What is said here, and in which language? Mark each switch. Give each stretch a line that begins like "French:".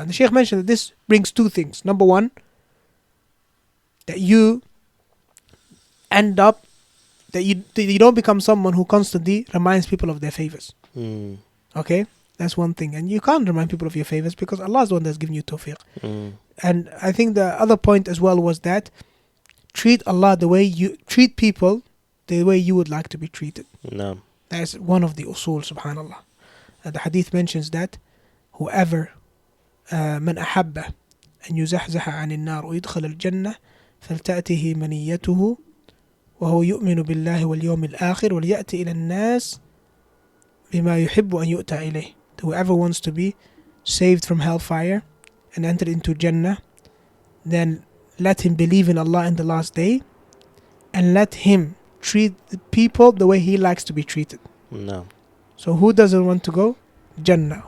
English: And the Shaykh mentioned that this brings 2 things. Number 1, that you end up, that you don't become someone who constantly reminds people of their favors. Okay? That's one thing. And you can't remind people of your favors because Allah is the one that's giving you tawfiq. And I think the other point as well was that treat Allah the way you treat people, the way you would like to be treated. No. That's one of the usul, subhanallah. The hadith mentions that whoever
Arabic: من أحب أن يزحزح عن النار ويدخل الجنة فلتأته منيته وهو يؤمن بالله واليوم الآخر وليأتي إلى الناس بما يحب أن يؤتى إليه.
English: Whoever wants to be saved from hellfire and enter into Jannah, then let him believe in Allah in the last day and let him treat the people the way he likes to be treated. No. So who doesn't want to go? Jannah.